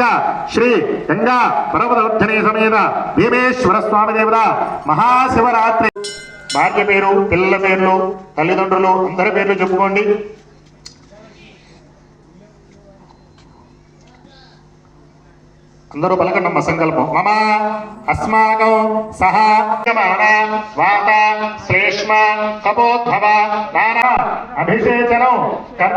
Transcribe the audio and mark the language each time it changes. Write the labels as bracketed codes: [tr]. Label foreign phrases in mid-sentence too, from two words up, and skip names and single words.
[sa] श्री गंगा पर्वतवर्धने समेत भीमेश्वर स्वामी देवता महाशिवरात्रि [te] భార్య పేరు, పిల్లల పేర్లు, తల్లిదండ్రులు అందరి పేర్లు చెప్పుకోండి. అందరూ పలకండమ్మ సంకల్పం. [sa] మమ అస్మాకం సహ వాత శ్లేష్మ కపోద్భవ నానా అభిషేచనం కర్మ